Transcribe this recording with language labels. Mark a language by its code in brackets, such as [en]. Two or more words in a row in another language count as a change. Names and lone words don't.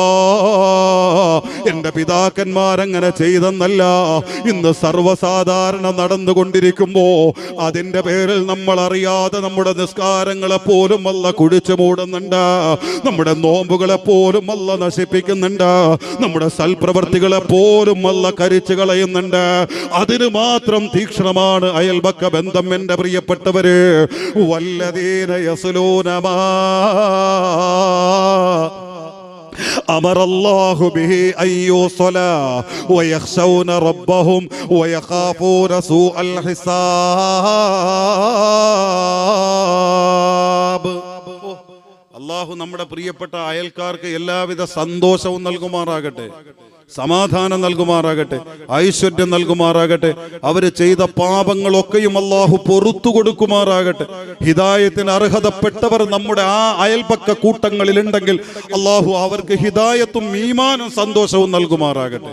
[ml] എന്റെ പിതാക്കന്മാരങ്ങനെ ചെയ്തെന്നല്ല ഇന്ന് സർവ്വസാധാരണ നടന്നുകൊണ്ടിരിക്കുമ്പോ അതിന്റെ പേരിൽ നമ്മൾ അറിയാതെ നമ്മുടെ നിസ്കാരങ്ങളെ പോലും അല്ല കുഴിച്ചു മൂടുന്നുണ്ട്, നമ്മുടെ നോമ്പുകളെ പോലും അല്ല നശിപ്പിക്കുന്നുണ്ട്, നമ്മുടെ സൽപ്രവർത്തികളെ പോലും അല്ല കരിച്ചു കളയുന്നുണ്ട്. അതിന് മാത്രം തീക്ഷ്ണമാണ് അയൽപക്ക ബന്ധം. എന്റെ പ്രിയപ്പെട്ടവര്, [ar] والذين يصلون ما أمر الله به أن يوصلا ويخشون ربهم ويخافون سوء الحساب. [ml] അള്ളാഹു നമ്മുടെ പ്രിയപ്പെട്ട അയൽക്കാർക്ക് എല്ലാവിധ സന്തോഷവും നൽകുമാറാകട്ടെ, സമാധാനം നൽകുമാറാകട്ടെ, ഐശ്വര്യം നൽകുമാറാകട്ടെ. അവര് ചെയ്ത പാപങ്ങളൊക്കെയും അള്ളാഹു പൊറുത്തു കൊടുക്കുമാറാകട്ടെ. ഹിദായത്തിന് അർഹതപ്പെട്ടവർ നമ്മുടെ ആ അയൽപക്ക കൂട്ടങ്ങളിലുണ്ടെങ്കിൽ അള്ളാഹു അവർക്ക് ഹിദായത്തും ഈമാനും സന്തോഷവും നൽകുമാറാകട്ടെ.